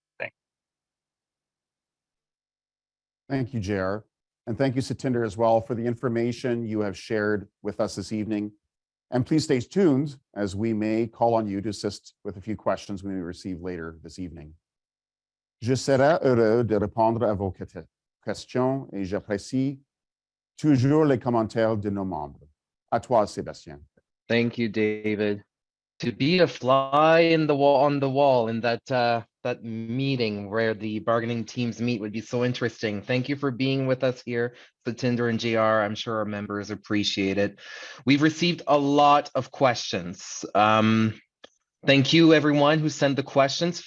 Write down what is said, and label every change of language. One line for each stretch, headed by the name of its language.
English: Thanks. Thank you, JR. And thank you, Satinder, as well, for the information you have shared with us this evening. And please stay tuned as we may call on you to assist with a few questions we may receive later this evening.
French: Je serai heureux de répondre à vos questions et j'apprécie toujours les commentaires de nos membres. À toi, Sébastien.
English: Thank you, David. To be a fly in the wall on the wall in that that meeting where the bargaining teams meet would be so interesting. Thank you for being with us here, Satinder and JR. I'm sure our members appreciate it. We've received a lot of questions. Thank you, everyone who sent the questions.